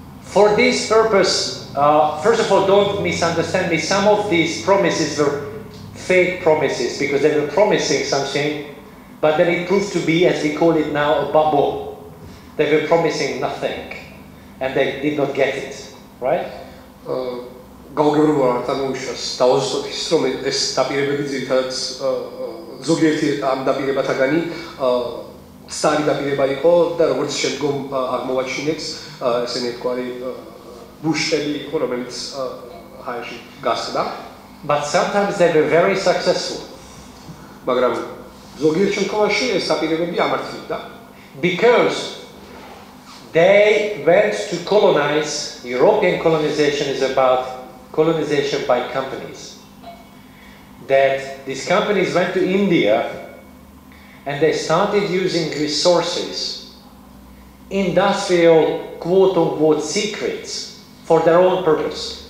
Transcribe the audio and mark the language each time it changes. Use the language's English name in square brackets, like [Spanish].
[English] For this purpose, first of all, don't misunderstand me. Some of these promises were fake promises because they were promising something, but then it proved to be, as we call it now, a bubble. They were promising nothing, and they did not get it, right? [Georgian] გაუგებრობა არ წარმოუშვას დავაზუსტოთ ის რომ ეს დაპირებები ძირითადად ზოგიერთი ამ დაპირებათაგანი სტარი დაპირება იყო და როგორც შემდგომ აღმოვაჩინეთ ესენი თქვარი ბუშტები იყო რომელიც ჰაერში გასხდა. [English] But sometimes they were very successful. [Georgian] მაგრამ ზოგიერთ შემთხვევაში ეს დაპირებები ამართლდა. [English] Because they went to colonize. European colonization is about colonization by companies. That these companies went to India and they started using resources, industrial quote-unquote secrets for their own purpose.